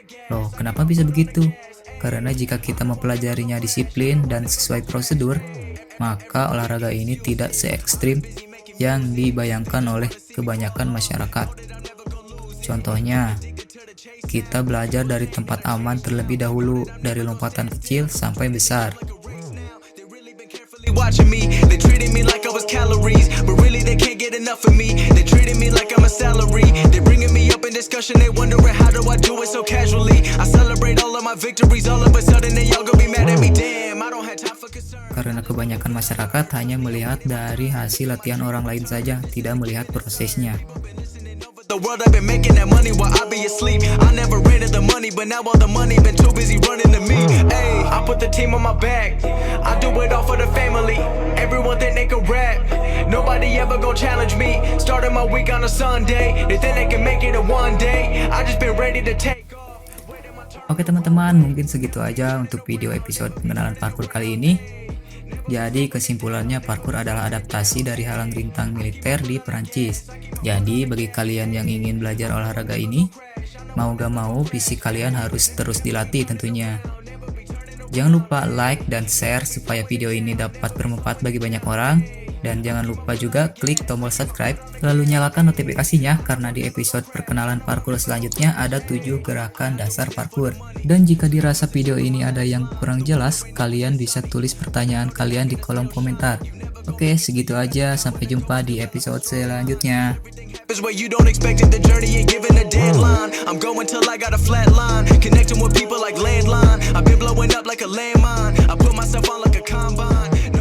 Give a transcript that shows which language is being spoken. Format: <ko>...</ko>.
<id>Loh, kenapa bisa begitu? Karena jika kita mempelajarinya disiplin dan sesuai prosedur, maka olahraga ini tidak se-ekstrim yang dibayangkan oleh kebanyakan masyarakat. Contohnya, kita belajar dari tempat aman terlebih dahulu, dari lompatan kecil sampai besar.</id> <en>Watching me, they treated me like I was calories, but really they can't get enough of me. They treated me like I'm a salary. They bringing me up in discussion, they wondering how do I do it so casually. I celebrate all of my victories, all of a sudden they all gonna be mad at me. Damn, I don't have time for concern.</en> <id>Karena kebanyakan masyarakat hanya melihat dari hasil latihan orang lain saja, tidak melihat prosesnya.</id> <en>The world I've been making that money while I be asleep. I never ran to the money, but now all the money been too busy running to me. Hey, I put the team on my back. I do it all for the family. Everyone think they can rap. Nobody ever gon' challenge me. Starting my week on a Sunday. They think they can make it in one day. I just been ready to take off.</en> <id>Oke teman-teman, mungkin segitu aja untuk video episode pengenalan parkour kali ini. Jadi kesimpulannya, parkour adalah adaptasi dari halang rintang militer di Perancis. Jadi bagi kalian yang ingin belajar olahraga ini, mau gak mau fisik kalian harus terus dilatih tentunya. Jangan lupa like dan share supaya video ini dapat bermanfaat bagi banyak orang. Dan jangan lupa juga klik tombol subscribe, lalu nyalakan notifikasinya karena di episode perkenalan parkour selanjutnya ada 7 gerakan dasar parkour. Dan jika dirasa video ini ada yang kurang jelas, kalian bisa tulis pertanyaan kalian di kolom komentar. Oke, segitu aja, sampai jumpa di episode selanjutnya.</id> <en>Where you don't expect it, the journey ain't given a deadline. I'm going till I got a flat line, connecting with people like landline. I've been blowing up like a landmine. I put myself on like a combine.</en>